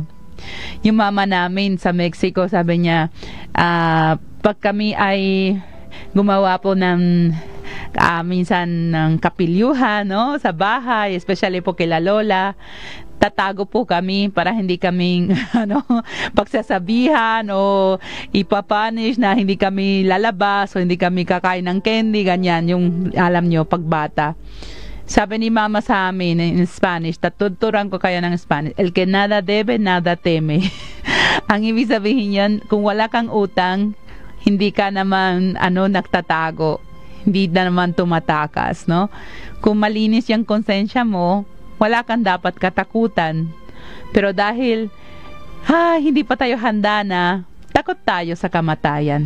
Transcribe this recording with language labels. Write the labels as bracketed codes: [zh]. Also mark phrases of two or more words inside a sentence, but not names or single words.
[tl] Yung mama namin sa Mexico, sabi niya, pag kami ay gumawa po ng minsan ng kapilyuhan, no, sa bahay, especially po kila Lola, tatago po kami para hindi kaming pagsasabihan o ipapunish na hindi kami lalabas o hindi kami kakain ng candy, ganyan, yung alam nyo, pagbata. Sabi ni mama sa amin [en] in Spanish, [tl] tatuturan ko kayo ng Spanish, [es] el que nada debe, nada teme. [tl] Ang ibig sabihin yan, kung wala kang utang, hindi ka naman nagtatago, hindi na naman tumatakas, no? Kung malinis yung konsensya mo, wala kang dapat katakutan. Pero dahil hindi pa tayo handa na, takot tayo sa kamatayan.